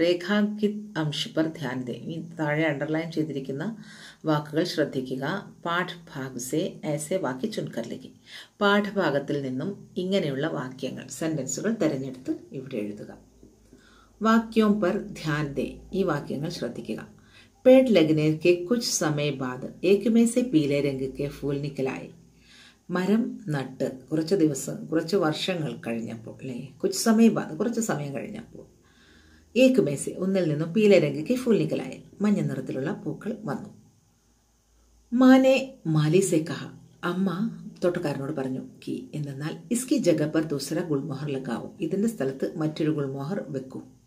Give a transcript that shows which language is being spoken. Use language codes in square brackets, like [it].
[hi] രേഖാങ്കിത് അംശ പർ ധ്യാൻ ദേ, [ml] ഈ താഴെ അണ്ടർലൈൻ ചെയ്തിരിക്കുന്ന വാക്കുകൾ ശ്രദ്ധിക്കുക. [hi] പാഠഭാഗ് സേ ऐसे വാക്യ ചുൻകർ ലിഖേ, [ml] പാഠഭാഗത്തിൽ നിന്നും ഇങ്ങനെയുള്ള വാക്യങ്ങൾ, സെന്റൻസുകൾ തിരഞ്ഞെടുത്ത് ഇവിടെ എഴുതുക. [hi] വാക്യോം പർ ധ്യാൻ ദേ, [ml] ഈ വാക്യങ്ങൾ ശ്രദ്ധിക്കുക. [hi] पेड़ लगने के कुछ समय बाद एक में से पीले रंग के फूल निकल आए. [ml] മരം നട്ട് കുറച്ച് വർഷങ്ങൾ കഴിഞ്ഞപ്പോൾ, അല്ലേ, [hi] കുച്ച് സമയം ബാദ്, [ml] കുറച്ച് സമയം കഴിഞ്ഞപ്പോൾ, ഏക് മേസെ, ഒന്നിൽ നിന്നും [hi] പീല രംഗയ്ക്ക് ഫൂൽ നിക്കലായ, [ml] മഞ്ഞ നിറത്തിലുള്ള പൂക്കൾ വന്നു. [hi] മാനെ മാലി സെ കഹ, [ml] അമ്മ തോട്ടക്കാരനോട് പറഞ്ഞു, കി എന്നാൽ [hi] ഇസ്കി ജഗ പർ ദൂസര ഗുൽമോഹർ ലഗാവോ, [ml] ഇതിന്റെ സ്ഥലത്ത് മറ്റൊരു ഗുൽമോഹർ വെക്കൂ.